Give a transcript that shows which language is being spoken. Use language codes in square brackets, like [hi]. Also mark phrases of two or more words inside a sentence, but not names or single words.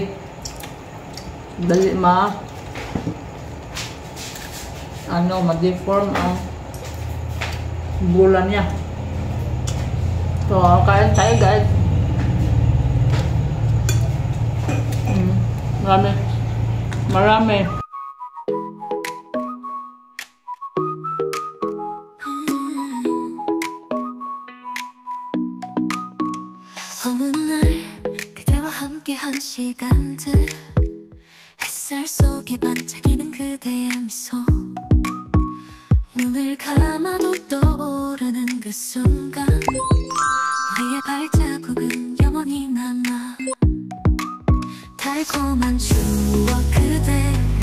[tl] Dali ma-deform ang bulan niya. So, kain tayo guys. Marami. [ko] 어느 날 그대와 함께한 시간들 햇살 속에 반짝이는 그대의 미소 눈을 감아도 떠오르는 그 순간 우리의 발자국은 영원히 남아 달콤한 추억 그대